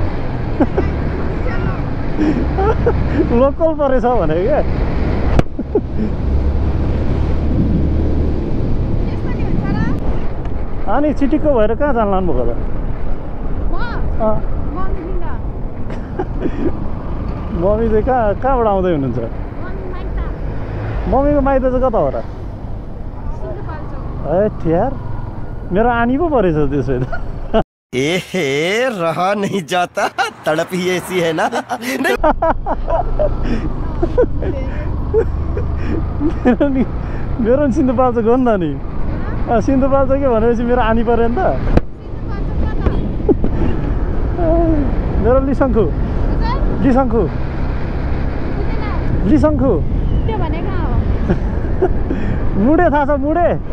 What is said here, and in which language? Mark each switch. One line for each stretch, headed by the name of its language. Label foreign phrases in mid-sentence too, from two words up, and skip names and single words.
Nepali: लोकल परेछ भनेको क्या अनि चिटिक्क भएर कहाँ जान लानुभएको त मम्मी चाहिँ कहाँबाट आउँदै हुनुहुन्छ मम्मीको माइत चाहिँ कता हो र ए यार मेरो आनी पो परेछ त्यसो त
Hindi: एहे रहा नहीं जाता तड़प ही ऐसी है ना
Nepali: मेरो सिन्धुपाल्चोक हो नि त नि सिन्धुपाल्चोक भनेपछि मेरो आनी पऱ्यो नि त मेरो लिसङ्खु मुडे थाहा छ मुडे